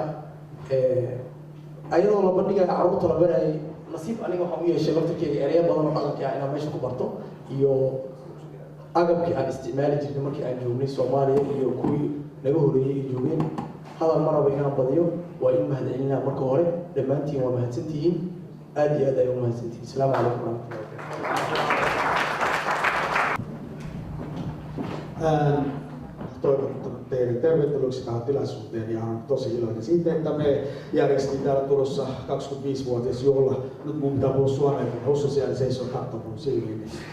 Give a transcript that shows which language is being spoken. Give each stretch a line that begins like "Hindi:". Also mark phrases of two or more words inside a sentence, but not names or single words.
Somali: ayadoo la bandhigaya carruurta la barayay nasiib aniga waxaan u yeeshay laftirkeega ereyo badan oo dhaqanka ah inaan meesha ku barto iyo agabkii aan isticmaali jirnay markii aan joognay Soomaaliya iyo kuwii naga horeeyay ay joogeen. hadal maraba inaan badiyo waa in mahadcelinaa marka hore dhammaantiin waa mahadsantihiin aad iyo aad ay u mahadsantihiin.
Arabic: السلام عليكم
Finnish: tervetuloa tähän tilaisuuteen ja olen tosi iloinen siitä, että me järjestettiin täällä Turussa 25-vuotisjuhla. Nyt mun pitää puhua suomea, kun Hossa siellä seisoo katsomaan mun silmiin.